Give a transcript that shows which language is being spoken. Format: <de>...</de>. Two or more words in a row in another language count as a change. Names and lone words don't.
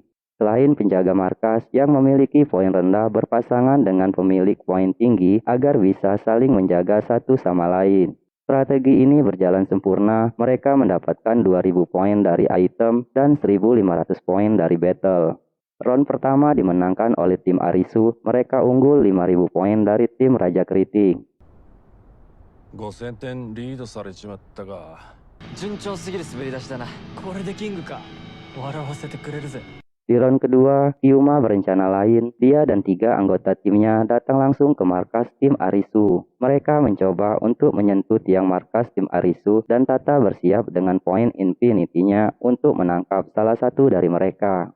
<id>Selain penjaga markas yang memiliki poin rendah berpasangan dengan pemilik poin tinggi agar bisa saling menjaga satu sama lain. Strategi ini berjalan sempurna, mereka mendapatkan 2000 poin dari item dan 1500 poin dari battle. Round pertama dimenangkan oleh tim Arisu, mereka unggul 5.000 poin dari tim Raja Keriting.</id> <ja>5000 点リードされちまったが。順調すぎる滑り出しだな。これでキングか。笑わせてくれるぜ。</ja> <id>Di round kedua, Kyuma berencana lain. Dia dan 3 anggota timnya datang langsung ke markas tim Arisu. Mereka mencoba untuk menyentuh tiang markas tim Arisu dan Tata bersiap dengan poin infinity-nya untuk menangkap salah satu dari mereka.</id>